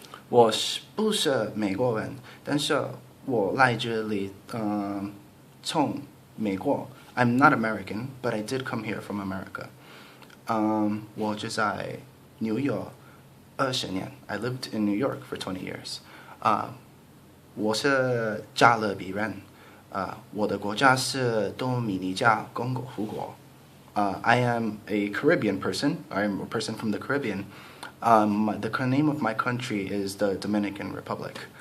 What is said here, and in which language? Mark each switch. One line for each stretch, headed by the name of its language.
Chinese: 我不是美国人，但是我来这里从美国
English: I'm not American, but I did come here from America.
Chinese: 我就在纽约20年。
English: I lived in New York for 20 years.
Chinese: 我是加勒比人。我的国家是多米尼加共和国。
English: I am a Caribbean person. I am a person from the Caribbean. The name of my country is the Dominican Republic.